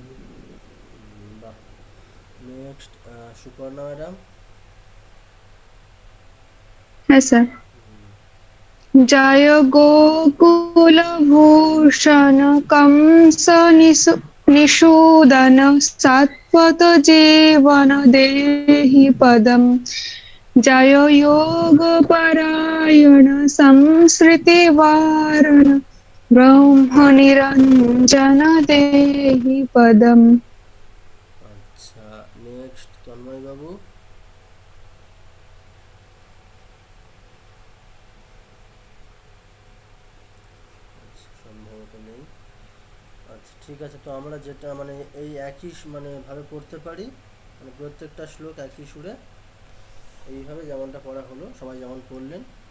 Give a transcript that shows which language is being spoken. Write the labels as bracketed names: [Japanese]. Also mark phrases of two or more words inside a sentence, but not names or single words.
[Bangla] বাহ। নেক্সট সুপর্ণা ম্যাডাম। হ্যাঁ স্যার। [Sanskrit] जय गोकुल भूषण कंस निषूदन सात्वत जीवन देहि पदम। जय योगपरायण संस्कृतिवारण ब्रह्मनिरञ्जन देहि पदम्। [Bangla] আচ্ছা, নেক্সট তন্ময় বাবু। আচ্ছা, সম্ভবত নেই। আচ্ছা ঠিক আছে, তো আমরা যেটা মানে এই একই মানে ভাবে পড়তে পারি, মানে প্রত্যেকটা শ্লোক একই সুরে এইভাবে যেমনটা পড়া হলো, সবাই যেমন পড়লেন।